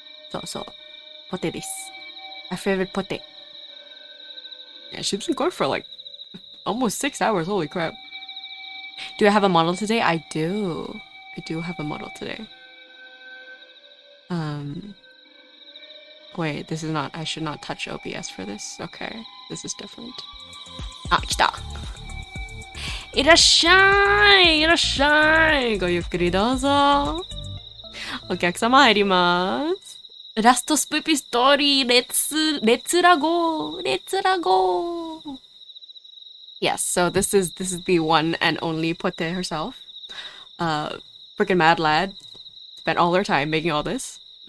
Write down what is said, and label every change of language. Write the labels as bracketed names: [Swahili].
[English] So, Pote desu. My favorite Pote. Yeah, she's been going for like almost 6 hours, holy crap. Do I have a model today? I do. I do have a model today. Wait, this is not, I should not touch OBS for this. Okay, this is different. Ah, [Japanese] 来た. いらっしゃいいらっしゃいごゆっくりどうぞ。お客様入ります。 [English] ラストスプーピーストーリー、レッツラゴーレッツラゴー Yes, so this is the one and only Pote herself. Freaking mad lad. Spent all her time making all this.